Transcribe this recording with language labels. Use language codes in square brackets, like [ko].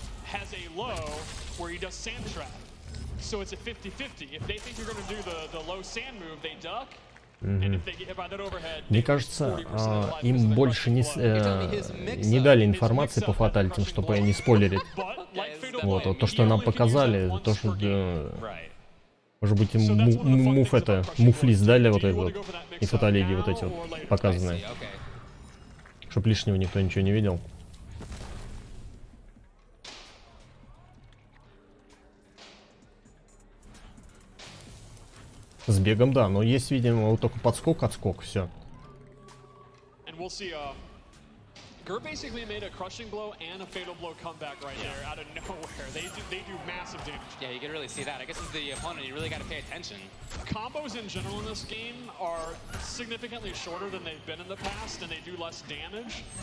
[en] Has a low where he does sand trap. So it's a 50-50. If they think you're going to do the low sand move, they duck. And if they get hit by that overhead, [ru] мне кажется, им больше не дали информации по фаталитам, чтобы не спойлерить. Вот то, что нам показали, то, что... Может быть, им муфлист дали вот это вот, и фаталиги вот эти вот показанные. Чтоб лишнего никто ничего не видел. С бегом, да, но есть, видимо, вот только подскок-отскок, все. [en] G.A.R. basically made a crushing blow and a fatal blow comeback right there out of nowhere. They do massive damage. Yeah, you can really see that. I guess as the opponent, you really got to pay attention. Combos in general in this game are significantly shorter than they've been in the past, and they do less damage.